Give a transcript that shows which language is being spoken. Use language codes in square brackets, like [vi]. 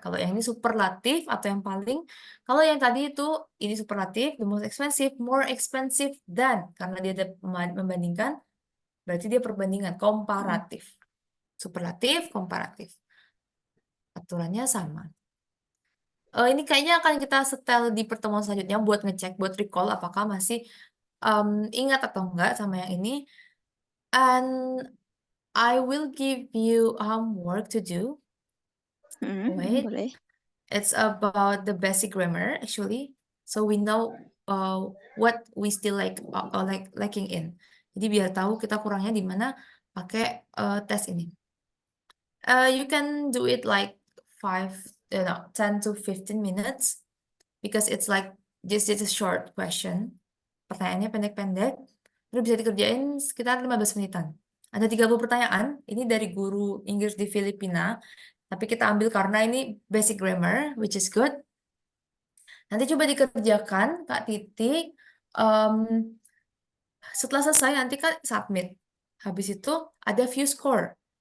[id] Kalau yang ini superlatif atau yang paling, kalau yang tadi itu ini superlatif, [en] the most expensive, more expensive than, [id] karena dia ada membandingkan, berarti dia perbandingan, komparatif. Superlatif, komparatif. Aturannya sama. Ini kayaknya akan kita setel di pertemuan selanjutnya buat ngecek, buat recall apakah masih ingat atau enggak sama yang ini. [en] And I will give you homework to do. Wait. [id] Boleh. [en] It's about the basic grammar actually. So we know what we still lacking in. [id] Jadi biar tahu kita kurangnya di mana pakai tes ini. [en] You can do it like 10 to 15 minutes because it's like just a short question. [id] Pertanyaannya pendek-pendek, terus bisa dikerjain sekitar 15 menitan. Ada 30 pertanyaan, ini dari guru Inggris di Filipina, tapi kita ambil karena ini basic grammar, [en] which is good. [id] Nanti coba dikerjakan, Kak Titik. Setelah selesai, nanti kan submit. Habis itu ada view score.